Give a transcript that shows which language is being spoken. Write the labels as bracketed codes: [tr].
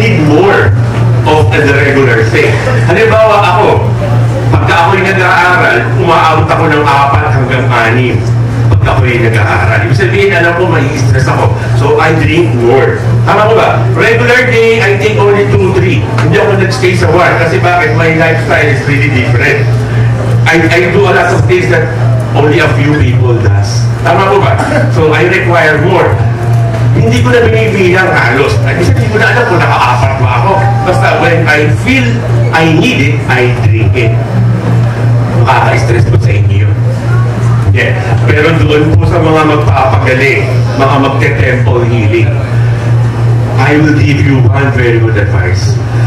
[en] more of the regular thing. [tl] Halimbawa ako, pagka ako'y nag-aaral, umaabot ako ng 4 hanggang 6. Pagka ako'y nag-aaral. Ibig sabihin, alam ko, may stress ako. [en] So, I drink more. [tl] Tama ko ba? [en] Regular day, I take only 2-3. [tl] Hindi ako nag-stay sa 1. Kasi bakit? [en] My lifestyle is really different. I do a lot of things that only a few people does. [tl] Tama ko ba? [en] So, I require more. [tl] Hindi ko na binibilang halos. Kasi hindi ko na alam kung naka-4 ba ako. [en] Basta when I feel I need it, I drink it. [tl] Makaka-stress ko sa inyo yun. Yeah. Pero doon po sa mga magpapagaling, mga magte-temple healing, [en] I will give you one very good advice.